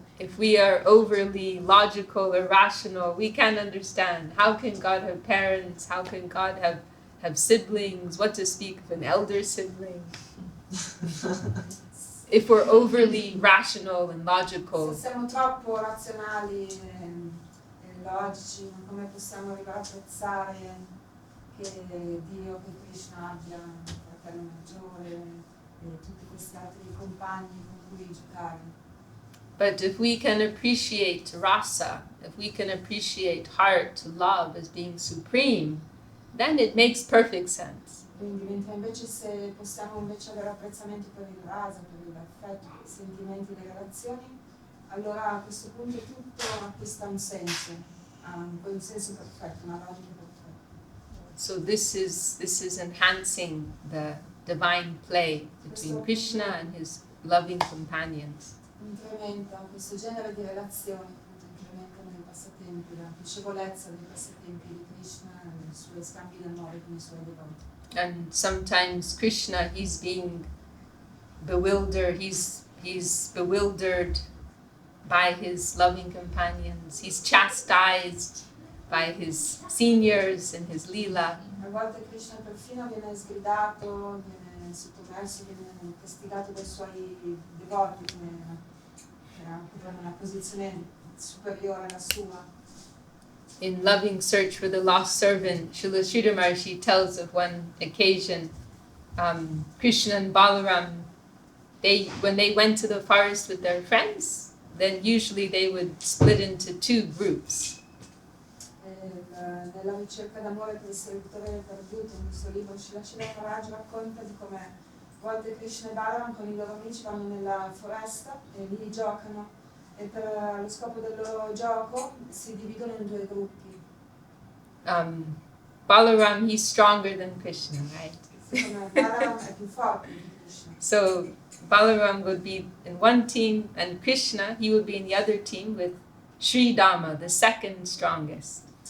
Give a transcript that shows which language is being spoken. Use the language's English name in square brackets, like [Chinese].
[English] If we are overly logical or rational, we can't understand. How can God have parents? How can God have siblings? What to speak of an elder sibling? If we're overly rational and logical, [Italian] se siamo troppo razionali e logici, come possiamo arrivare a pensare che Dio, che Krishna abbia un fratello maggiore e tutti questi altri compagni con cui giocare? [English] But if we can appreciate rasa, if we can appreciate heart, love as being supreme, then it makes perfect sense. [Italian] Quindi mentre invece se possiamo invece avere apprezzamento per il rasa, per l'affetto, per i sentimenti, le relazioni, allora a questo punto tutto acquista un senso, un senso perfetto, una logica perfetta. [English] So this is enhancing the divine play between Krishna and his loving companions. [Italian] Incrementa questo genere di relazioni, incrementano i passatempi, la piacevolezza dei passatempi di Krishna e i suoi scambi d'amore con i suoi devoti. [English] And sometimes Krishna, he's being bewildered, he's bewildered by his loving companions, he's chastised by his seniors and his lila. [Italian] A volte Krishna perfino viene sgridato, viene sottomesso, viene castigato dai suoi devoti, che occupano una posizione superiore alla sua. [English] In Loving Search for the Lost Servant, Srila Sridhar Maharshi tells of one occasion, Krishna and Balaram, when they went to the forest with their friends, then usually they would split into two groups. [Italian] Nella ricerca d'amore per il servitore perduto, in questo libro Srila Maharaj racconta di come a volte Krishna e Balaram con i loro amici vanno nella foresta e lì giocano. E per lo scopo del loro gioco si dividono in due gruppi. [English] Balaram, he's stronger than Krishna, right? [Italian] Balaram è più forte di Krishna. [English] So Balaram would be in one team, and Krishna, he would be in the other team with Sri Dhamma, the second strongest.